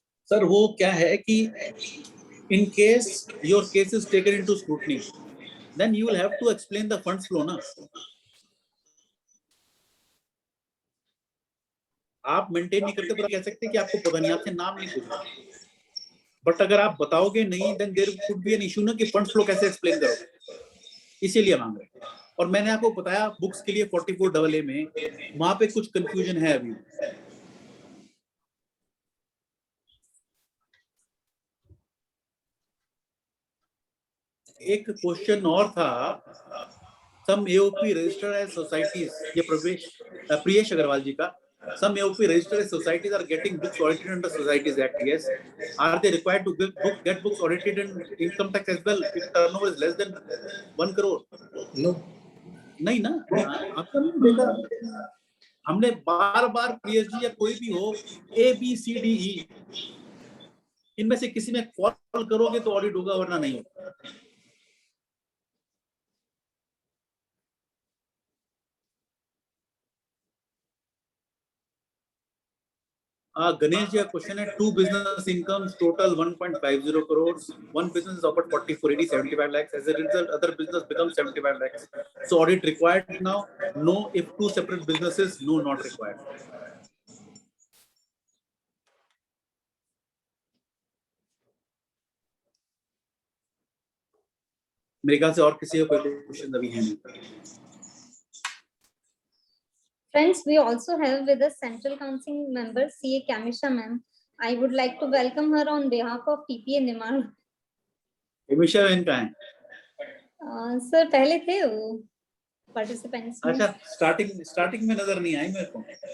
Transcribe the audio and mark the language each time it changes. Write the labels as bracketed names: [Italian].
[Hindi] Sir वो क्या है कि [English] in case your case is taken into scrutiny, then you will have to explain the funds flow ना. [Hindi] आप मेंटेन नहीं करते, पर कह सकते हैं कि आपको पता नहीं, आपसे नाम नहीं पूछा. बट अगर आप बताओगे नहीं, [English] then there could be an issue [Hindi] ना कि फंड्स फ्लो कैसे एक्सप्लेन करोगे, इसीलिए मांग रहे हैं. और मैंने आपको बताया बुक्स के लिए 44AA में वहां पे कुछ कंफ्यूजन है अभी. एक क्वेश्चन और था, [English] some AOP registered as societies, [Hindi] ये प्रियेश अग्रवाल जी का, [English] some AOP registered as societies are getting books audited under Societies Act. Yes, are they required to get books audited in income tax as well if turnover is less than 1 crore? [Hindi] No, नहीं ना. आपका नहीं देखा, हमने बार-बार PSG या कोई भी हो, ABCDE, इनमें से किसी में फॉल करोगे तो ऑडिट होगा, वरना नहीं होगा. [English] Ganesh ji, a question है, 2 business incomes total 1.50 crores. One business is offered 4480, 75 lakhs. As a result, other business becomes 75 lakhs. So audit required now? No. If 2 separate businesses, no, not required. [Hindi] मेरे ख्याल से और किसी का कोई question अभी है नहीं. [English] Friends, we also have with us Central Council member CA Kamisha ma'am. I would like to welcome her on behalf of TPA Nimar. [Hindi] Commissioner इनका है. Sir, पहले थे वो participants. अच्छा, स्टार्टिंग में नजर नहीं आई मेरे को.